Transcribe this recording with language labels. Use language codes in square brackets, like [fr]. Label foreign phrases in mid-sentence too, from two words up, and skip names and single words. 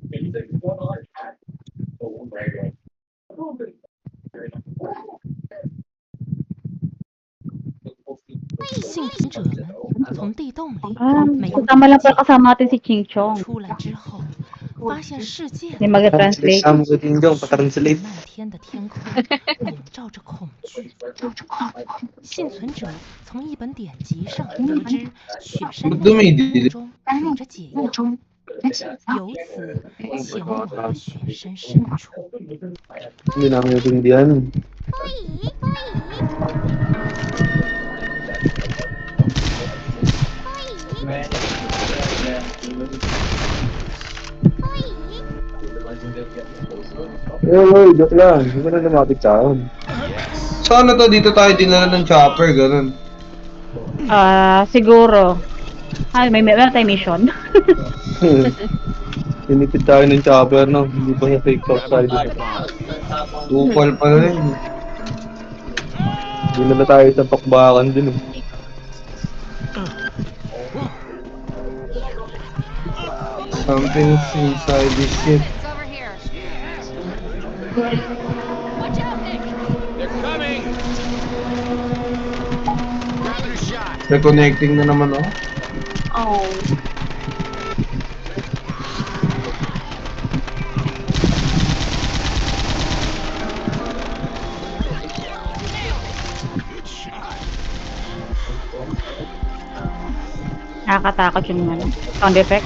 [zh] 幸存者们从地洞里没有 [tl] Tama lang pala kasama natin si Ching Chong. [zh] 出来之后，发现世界 [tl] Hindi mag-translate. kasama ko din dyan, pa-translate. [zh] 漫天的天空笼罩着恐惧。幸存者从一本典籍上得知，雪山内的中有着解药，由此前往了雪山深处。 [tl] Hindi namin natindihan. Uy, joke lang. Hindi ko na lumapit sa akin. So ano to, dito tayo dinala ng chopper, ganun. Siguro. May tayo mission. Tinipid tayo ng chopper, no? Hindi pa siya [en] fake outside. [tl] Upal pa rin. Dinala tayo sa pakbakan din, [en] Something's inside this shit. It's over here. Watch out, Nick. They're coming! Grabbing a shot. [tl] Reconnecting na naman ako. Oh. Nakakatakot yung sound effect.